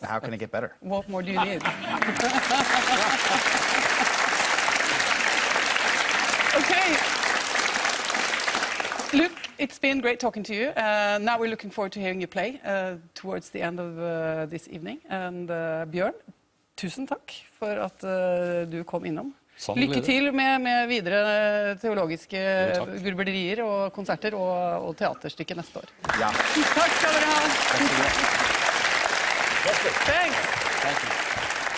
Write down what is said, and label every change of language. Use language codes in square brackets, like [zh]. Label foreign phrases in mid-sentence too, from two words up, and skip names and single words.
[en] How can it get better? What more do you need? Okay. Luke, it's been great talking to you. Now we're looking forward to hearing you play towards the end of this evening. [no] And Bjørn, tusen takk for at du kom innom. Lykke til med videre teologiske gurblerier og konserter og teaterstykke neste år. Ja. Takk skal dere ha. [en] Thanks. Thanks. Thank you.